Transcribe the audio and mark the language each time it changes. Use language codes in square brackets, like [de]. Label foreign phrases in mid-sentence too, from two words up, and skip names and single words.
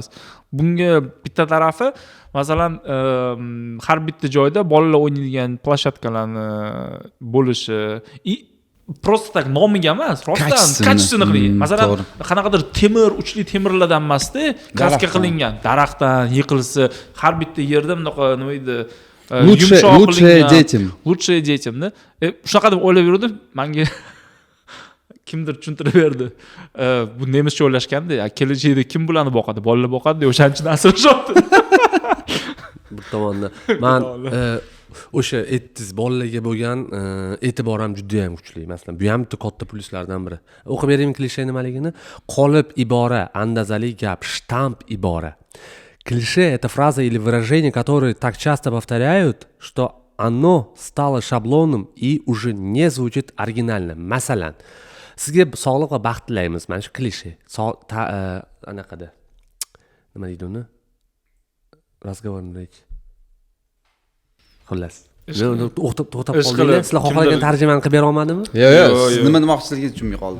[uz] Bunga bitta tarafi, masalan, har bitta joyda bolalar o'ynaydigan plashatkalarni bo'lishi, [ru] просто так [uz] nomiga emas, rostdan kachesini qilingan. Masalan, qanaqadir temir, uchli temirlardan emasda, kraska qilingan, daraxtdan yiqilsa, har bitta yerda bunaqa nima edi, [ru] lучшее детям-da. [uz] Shunaqa deb o'ylab yurdim, menga kimdir tushuntirib berdi. Bu nemischa o'ylashganda, kelajakda kim bularni boqadi? Bolalar boqadi deb o'shanchini asrashyapti. Bir tomondan men o'sha ettiz bolalarga bo'lgan e'tibor ham juda ham kuchli. Masalan, bu ham katta pluslardan biri. O'qib beraymi klishe nimaligini? Qolip ibora, andazali gap, shtamp ibora. [ru] Клише – это фраза или выражение, которые так часто повторяют, что оно стало шаблоном и уже не звучит оригинально. [uz] Masalan, sizga sog'lik va baxt tilaymiz. Mana shu klishe. Anaqada. Nima deydi uni? [ru] Разговорный rечь. Xullas. [uz] To'xtab qoldinglar. Sizlar xohlagan tarjimani qilib bera olmadimmi? Yo'q, siz nima demoqchiligingizni tushunmay qoldim.